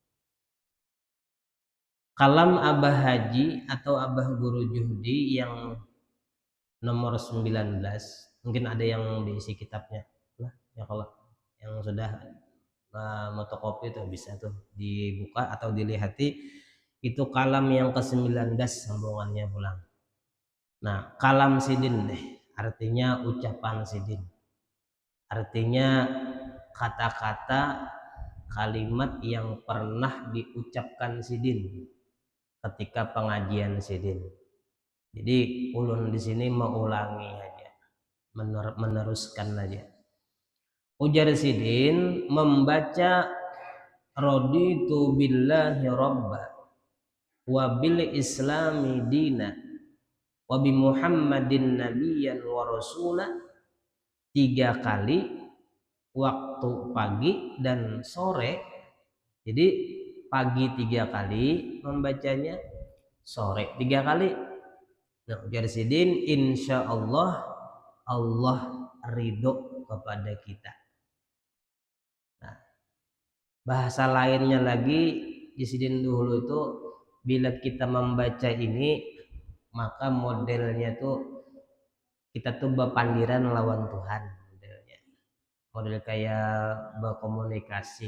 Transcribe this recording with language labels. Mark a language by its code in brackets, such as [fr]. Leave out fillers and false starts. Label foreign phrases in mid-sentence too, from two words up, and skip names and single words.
[id] Kalam Abah Haji atau Abah Guru Juhdi yang nomor 19, mungkin ada yang diisi kitabnya lah ya, kalau yang sudah fotokopi itu bisa tuh dibuka atau dilihati. Itu kalam yang ke-19 sambungannya pulang. Nah, kalam sidin deh, artinya ucapan sidin. Artinya kata-kata kalimat yang pernah diucapkan sidin ketika pengajian sidin. Jadi ulun di sini mengulangi aja, meneruskan aja. Ujar sidin membaca [ar] رضيت بالله ربا وبالإسلام دينا وبمحمد نبيا ورسولا [id] 3 kali waktu pagi dan sore. Jadi pagi 3 kali membacanya, sore 3 kali. Nah, ujar sidin [ar] إن شاء الله [id] Allah ridho kepada kita. Nah, bahasa lainnya lagi di sidin dulu itu, bila kita membaca ini maka modelnya tuh kita tuh [bjn] berpandiran lawan Tuhan, [id] model kayak berkomunikasi.